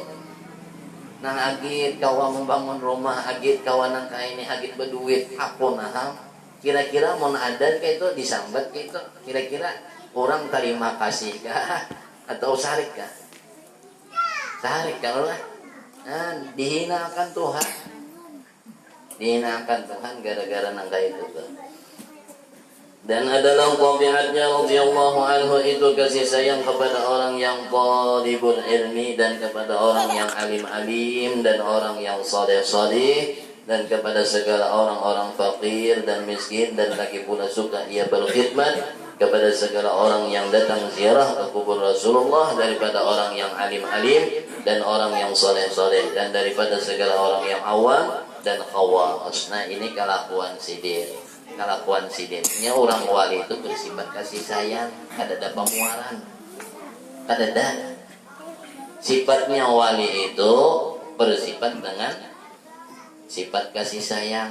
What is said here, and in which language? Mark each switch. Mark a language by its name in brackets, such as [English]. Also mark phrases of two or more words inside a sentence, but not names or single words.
[Banjar] Nah agit kawa membangun rumah, agit kawa nang ini, agit berduit, aku nah kira-kira mau ada kayak itu disambat kayak itu, kira-kira orang terima kasih kah atau sarik kah? Sarik kalau lah, dihinakan Tuhan, dihinakan Tuhan gara-gara nang kayak itu tuh. [Malay] Dan adalah tabiatnya [Arabic] رضي الله عنه [Malay] itu kasih sayang kepada orang yang [Arabic] طالب العلم [Malay] dan kepada orang yang alim-alim dan orang yang saleh-saleh dan kepada segala orang-orang fakir dan miskin, dan lagi pula suka ia berkhidmat kepada segala orang yang datang ziarah ke kubur Rasulullah daripada orang yang alim-alim dan orang yang saleh-saleh dan daripada segala orang yang awam dan khawas. [Banjar] Nah ini kelakuan sidin. Kelakuan sidinnya orang wali itu bersifat kasih sayang, kada ada pemuaran, kada ada. Sifatnya wali itu bersifat dengan sifat kasih sayang.